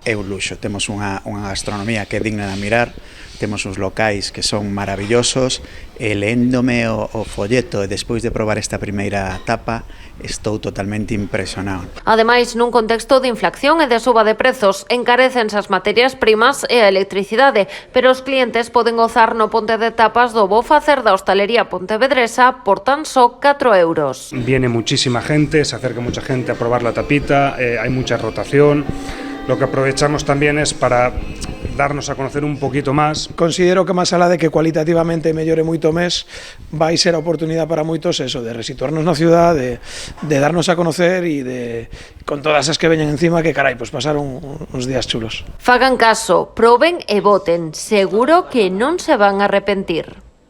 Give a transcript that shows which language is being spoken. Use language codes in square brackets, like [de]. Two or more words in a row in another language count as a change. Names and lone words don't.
[gl] É un luxo, temos unha gastronomía que é digna de mirar, temos uns locais que son maravillosos e leéndome o folleto e despois de probar esta primeira tapa estou totalmente impresionado. Ademais, nun contexto de inflación e de suba de prezos, encarecense as materias primas e a electricidade, pero os clientes poden gozar no Ponte de Tapas do bo facer da hostalería pontevedresa por tan só 4 euros. [es] Viene muchísima gente, se acerca mucha gente a probar la tapita, hay mucha rotación. Lo que aprovechamos también es para darnos a conocer un poquito más. [gl] Considero que máis alá de que cualitativamente mellore moito mes, vai ser a oportunidade para moitos eso, de resituarnos na ciudad, de darnos a conocer e de, con todas as que veñen encima, que carai, pues pasar uns días chulos. Fagan caso, proben e voten, seguro que non se van a arrepentir.